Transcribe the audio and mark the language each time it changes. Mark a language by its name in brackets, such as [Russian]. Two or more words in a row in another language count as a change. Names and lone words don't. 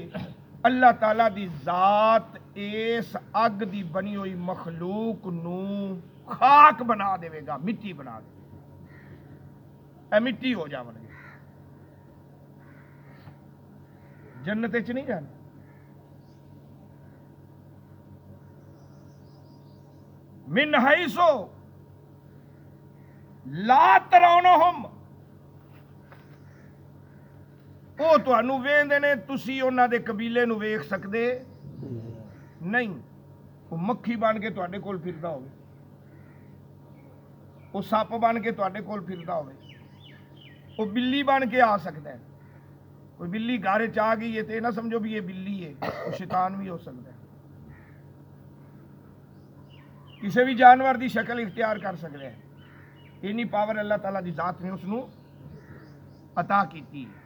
[Punjabi] اللہ تعالیٰ دی ذات اس اگ دی بنی ہوئی مخلوق نو خاک بنا دے گا، مٹی بنا دے گا، اے مٹی ہو جاون گے، جنت چ نہیں جانا۔ [Arabic] من حیث لا ترونہم، [Punjabi] وہ تانوں ویندے نے، تسی انہاں دے قبیلے نو ویکھ سکدے نہیں۔ وہ مکھی بن کے تواڈے کول پھردا ہوے، وہ سپ بن کے تواڈے کول پھردا ہوے، وہ بلی بن کے آ سکتا ہے۔ کوئی بلی گھر چ آ گئی ہے تو نہ سمجھو بھی یہ بلی ہے، وہ شیطان بھی ہو سکتا ہے، کسی بھی جانور دی شکل اختیار کر سکتا ہے۔ اینی پاور اللہ تعالیٰ دی ذات نے اس نو عطا کیتی۔